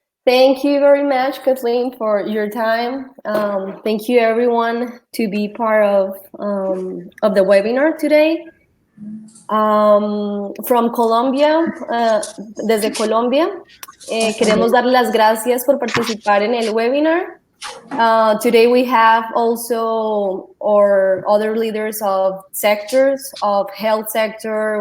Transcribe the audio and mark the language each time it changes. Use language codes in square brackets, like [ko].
[en] Thank you very much, Kathleen, for your time. Thank you, everyone, to be part of the webinar today. From Colombia, [es] desde Colombia, queremos dar las gracias por participar en el webinar. [en] Today we have also our other leaders of sectors, of health sector.